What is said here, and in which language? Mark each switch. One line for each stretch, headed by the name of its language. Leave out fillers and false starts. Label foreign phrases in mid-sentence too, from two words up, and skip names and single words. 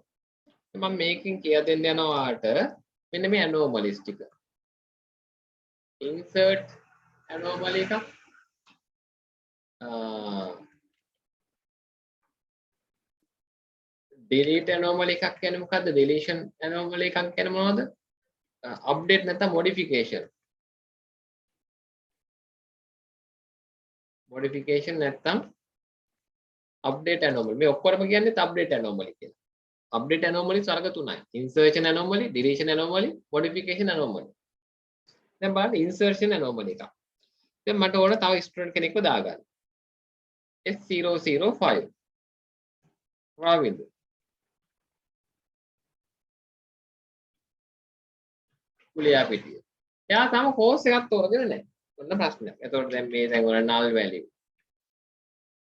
Sinhala: මම මේකෙන් කියලා දෙන්න යනවා ඔයාලට මෙන්න මේ anomalies ටික.
English: insert anomaly
Sinhala: එකක්
English: delete anomaly
Sinhala: එකක් කියන්නේ මොකද්ද?
English: deletion anomaly
Sinhala: එකක් කියන්නේ මොනවද? update නැත්නම් modification නැත්නම්
English: update anomaly.
Sinhala: මේ ඔක්කොම කියන්නේ
English: update anomaly
Sinhala: කියලා.
English: update anomaly
Sinhala: වර්ග තුනයි.
English: insertion anomaly, deletion anomaly, modification anomaly.
Sinhala: දැන් බලන්න
English: insertion anomaly
Sinhala: එක. දැන් මට ඕන තව student කෙනෙක්ව දාගන්න. S005 රාවින්ද. කුලියාපිටිය. එයා තම කෝස් එකක් තෝරගෙන නැහැ. ඔන්න ප්‍රශ්නයක්. එතකොට දැන් මේ තැන් වල
English: null value.